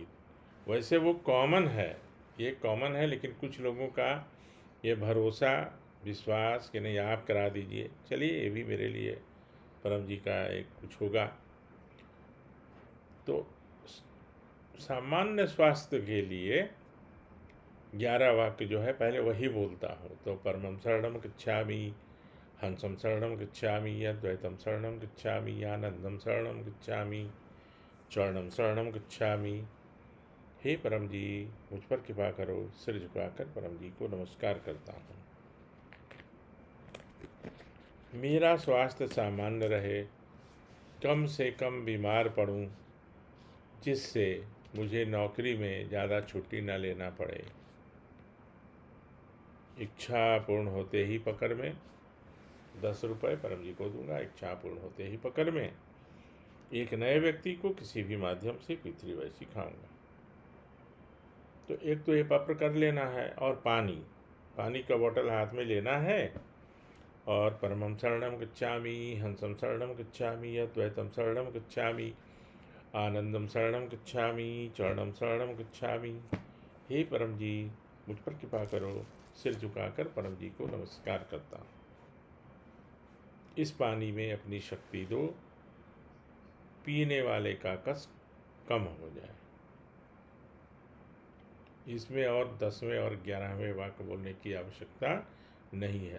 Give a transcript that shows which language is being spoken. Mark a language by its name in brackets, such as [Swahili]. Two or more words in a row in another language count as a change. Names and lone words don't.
[Hindi] वैसे वो कॉमन है, ये कॉमन है, लेकिन कुछ लोगों का ये भरोसा विश्वास कि नहीं आप करा दीजिए। चलिए, ये भी मेरे लिए परम जी का एक कुछ होगा। तो सामान्य स्वास्थ्य के लिए 11 वाक्य जो है पहले वही बोलता हूँ। [Sanskrit] तो परमं शरणं गच्छामि, हंसं शरणं गच्छामि, अद्वैतं शरणं गच्छामि, आनंदं शरणं गच्छामि, चरणं शरणं गच्छामि। [Hindi] हे परम जी, मुझ पर कृपा करो। सिर झुकाकर परम जी को नमस्कार करता हूँ। मेरा स्वास्थ्य सामान्य रहे, कम से कम बीमार पड़ूं, जिससे मुझे नौकरी में ज़्यादा छुट्टी न लेना पड़े। इच्छा पूर्ण होते ही पकड़ में 10 रुपये परम जी को दूंगा। इच्छा पूर्ण होते ही पकड़ में एक नए व्यक्ति को किसी भी माध्यम से पृथ्वी सिखाऊंगा। तो एक तो ये पत्र कर लेना है और पानी का बोतल हाथ में लेना है और [Sanskrit] परमं शरणं गच्छामि, हंसं शरणं गच्छामि, अद्वैतं शरणं गच्छामि, आनंदं शरणं गच्छामि, चरणं शरणं गच्छामि। [Hindi] हे परम जी, मुझ पर कृपा करो। सिर झुकाकर परम जी को नमस्कार करता हूँ। इस पानी में अपनी शक्ति दो, पीने वाले का कष्ट कम हो जाए। इसमें और 10वें और 11वें वाक्य बोलने की आवश्यकता नहीं है।